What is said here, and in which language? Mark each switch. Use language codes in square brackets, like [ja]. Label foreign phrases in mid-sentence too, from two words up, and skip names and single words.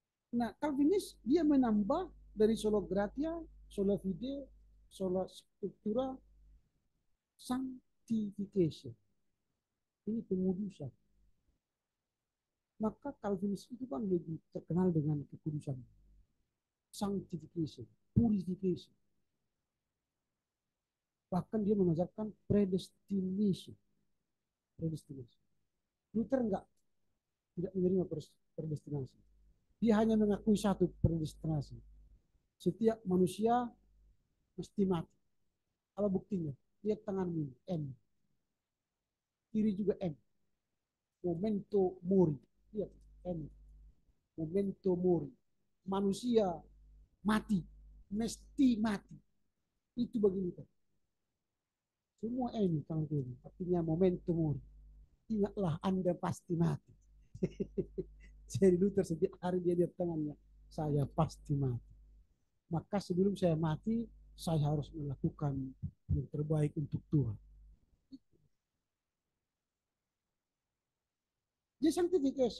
[id] Nah, Calvinis dia menambah dari [la] sola gratia, sola fide, sola scriptura, [id] sanctification. Ini pengudusan. Maka Calvinis itu kan lebih terkenal dengan kekudusan. [en] Sanctification, purification. [id] Bahkan dia mengajarkan predestination. Predestination. Luther enggak, tidak menerima predestinasi. Dia hanya mengakui satu predestinasi. Setiap manusia mesti mati. Apa buktinya? Lihat tanganmu, M. Kiri juga M. [la] Memento mori. [id] Lihat, M. [la] Memento mori. [id] Manusia mati. Mesti mati. Itu bagi kita. Semua M tangan kiri. Artinya [la] memento mori. [id] Ingatlah Anda pasti mati. Jadi Luther setiap hari dia lihat tangannya. Saya pasti mati. Maka sebelum saya mati, saya harus melakukan yang terbaik untuk Tuhan. Jadi sanctification.